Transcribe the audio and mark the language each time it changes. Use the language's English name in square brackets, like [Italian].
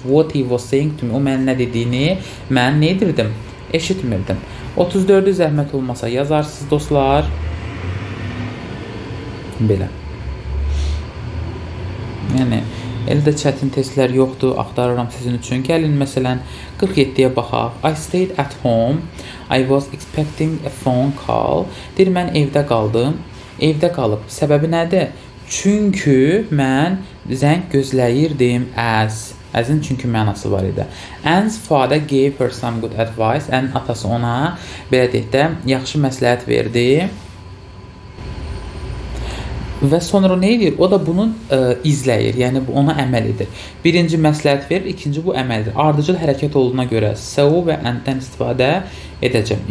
[English] What he was saying to me. [Azerbaijani] O mənə nə dediyini mən nə edirdim? Eşitmirdim. 34-ü zəhmət olmasa yazarsınız dostlar. Belə. Yəni, elə də çətin testlər yoxdur. Axtarıram sizin üçün. Gəlin, məsələn, 47-yə baxaq. [English] I stayed at home. I was expecting a phone call. [Azerbaijani] Deyir, mən evdə qaldım. Evdə qalıb. Səbəbi nədir? Çünki mən zəng gözləyirdim as. Azın çünki mənası var idi. [English] Anne's father gave her some good advice. [Azerbaijani] Anne atası ona, belə deyək də, yaxşı məsləhət verdi. Və sonra nə edir? O da bunu izləyir. Yəni bu ona əməl edir. Birinci məsləhət verir, ikinci bu əməldir. Ardıcıl hərəkət olduğuna görə so və and-dən istifadə edəcəm.